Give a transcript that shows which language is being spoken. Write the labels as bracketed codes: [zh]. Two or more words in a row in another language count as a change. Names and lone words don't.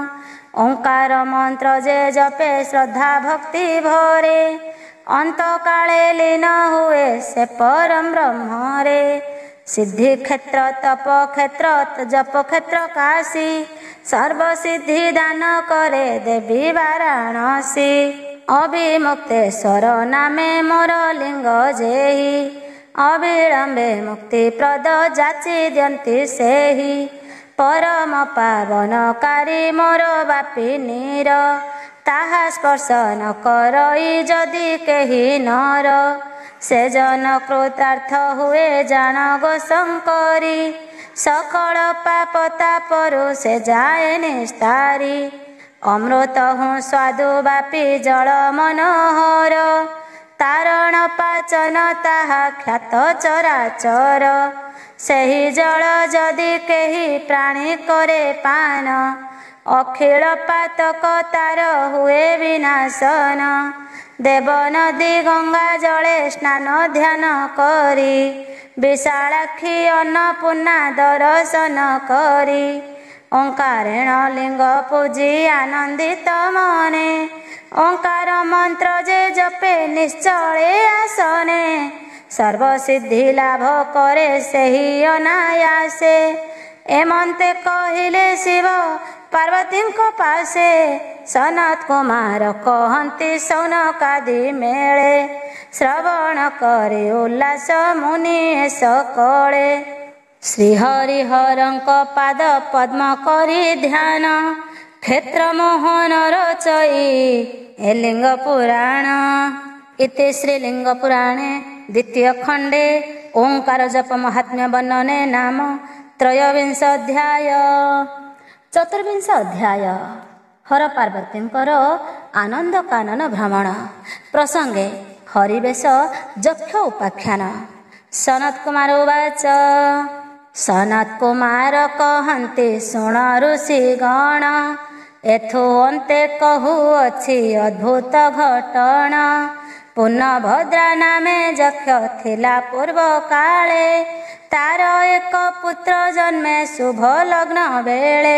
[or] ଓଁକାର ମନ୍ତ୍ର ଯେ ଜପେ ଶ୍ରଦ୍ଧା ଭକ୍ତି ଭରେ ଅନ୍ତ କାଳେ ଲୀନ ହୁଏ ସେ ପରମ ବ୍ରହ୍ମରେ ସିଦ୍ଧି କ୍ଷେତ୍ର ତପ କ୍ଷେତ୍ର ଜପ କ୍ଷେତ୍ର କାଶୀ ସର୍ବ ସିଦ୍ଧି ଦାନ କରେ ଦେବୀ ବାରାଣସୀ ଅଭିମୁକ୍ତେଶ୍ୱର ନାମେ ମୋର ଲିଙ୍ଗ ଯେହି ଅବିଳମ୍ବେ ମୁକ୍ତି ପ୍ରଦ ଯାଚି ଦିଅନ୍ତି ସେହି ପରମ ପାବନକାରୀ ମୋର ବାପୀ ନୀର ତାହା ସ୍ପର୍ଶ ନ କରଇ ଯଦି କେହି ନର ସେ ଜନ କୃତାର୍ଥ ହୁଏ ଜାଣ ଗୋ ଶଙ୍କରୀ ସକଳ ପାପ ତାପରୁ ସେ ଯାଏ ନିସ୍ତାରି ଅମୃତ ହୁଁ ସ୍ୱାଦୁ ବାପୀ ଜଳ ମନୋହର ତାରଣ ପାଚନ ତାହା ଖ୍ୟାତ ଚରାଚର ସେହି ଜଳ ଯଦି କେହି ପ୍ରାଣୀ କରେ ପାନ ଅଖିଳ ପାତକ ତାର ହୁଏ ବିନାଶନ ଦେବ ନଦୀ ଗଙ୍ଗା ଜଳେ ସ୍ନାନ ଧ୍ୟାନ କରି ବିଶାଳାକ୍ଷୀ ଅନ୍ନପୂର୍ଣ୍ଣା ଦର୍ଶନ କରି ଓଁକାରେଣ ଲିଙ୍ଗ ପୂଜି ଆନନ୍ଦିତ ମନେ ଓଁକାର ମନ୍ତ୍ର ଯେ ଜପେ ନିଶ୍ଚଳେ ଆସନେ ସର୍ବସିଦ୍ଧି ଲାଭ କରେ ସେହି ଅନାୟାସେ ଏମନ୍ତେ କହିଲେ ଶିବ ପାର୍ବତୀ କୋ ପାଶେ ସନତ କୁମାର କହନ୍ତି ଶୌନକାଦି ମେଳେ ଶ୍ରବଣ କରେ ଉଲ୍ଲାସ ମୁନି ସକଳେ ଶ୍ରୀହରିହରଙ୍କ ପାଦ ପଦ୍ମ କରି ଧ୍ୟାନ କ୍ଷେତ୍ର ମୋହନ ରଚଇ ଏ ଲିଙ୍ଗ ପୁରାଣ [sa] इति श्रीलिंग पुराणे द्वितीय खंडे ओंकार जप महात्म्य वर्णने नाम त्रयोविंश अध्याय। [or] ଚତୁର୍ବିଂଶ ଅଧ୍ୟାୟ ହର ପାର୍ବତୀଙ୍କର ଆନନ୍ଦ କାନନ ଭ୍ରମଣ ପ୍ରସଙ୍ଗେ ହରିବେଶ ଯକ୍ଷ ଉପାଖ୍ୟାନ। सनत कुमार उवाच ସନତ କୁମାର କହନ୍ତି ଶୁଣ ଋଷିଗଣ, ଏଥୁ ଅନ୍ତେ କହୁଅଛି ଅଦ୍ଭୁତ ଘଟଣା। ପୂର୍ଣ୍ଣଭଦ୍ରା ନାମେ ଯକ୍ଷ ଥିଲା ପୂର୍ବ କାଳେ, ତାର ଏକ ପୁତ୍ର ଜନ୍ମେ ଶୁଭ ଲଗ୍ନ ବେଳେ।